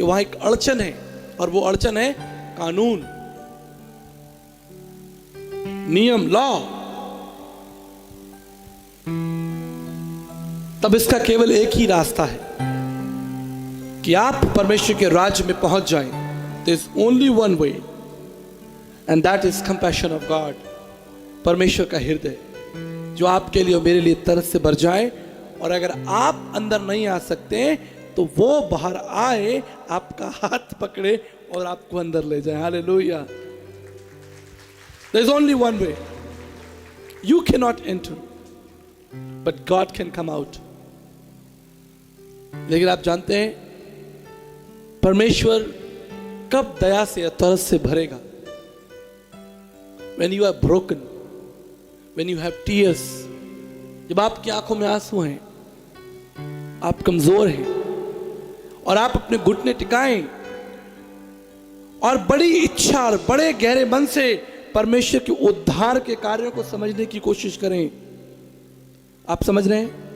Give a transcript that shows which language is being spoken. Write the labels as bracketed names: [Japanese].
[Hindi] वहां एक अड़चन है, और वो अड़चन है कानून, नियम, लॉ. तब इसका केवल एक ही रास्ता है कि आप परमेश्वर के राज्य में पहुंच जाएं. [English] There is only one way, and that is compassion of God. [Hindi] परमेश्वर का हृदय जो आपके लिए और मेरे लिए तरस से भर जाए। और अगर आप अंदर नहीं आ सकते तो वो बाहर आए, आपका हाथ पकड़े और आपको अंदर ले जाए। [English] Hallelujah. There is only one way. You cannot enter, but God can come out. [Hindi] लेकिन आप जानते हैं परमेश्वर कब दया से या तरस से भरेगा? [English] When you are broken, when you have tears, [Hindi] जब आपकी आंखों में आंसू हैं, आप कमजोर हैं और आप अपने घुटने टिकाएं और बड़ी इच्छा और बड़े गहरे मन से परमेश्वर के उद्धार के कार्यों को समझने की कोशिश करें। आप समझ रहे हैं?